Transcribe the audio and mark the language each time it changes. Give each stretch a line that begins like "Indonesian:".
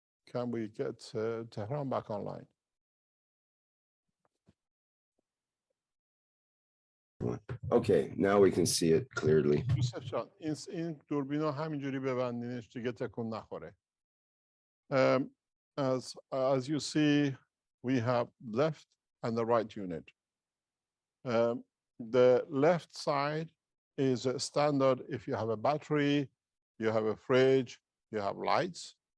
English: Can we get Tehran back online? Okay, now we can see it clearly.
Persian: یوسف جان این دوربینا همینجوری ببندینش دیگه تکون نخوره.
English: As you see, we have left and the right unit. The left side is a standard. If you have a battery, you have a fridge, you have lights.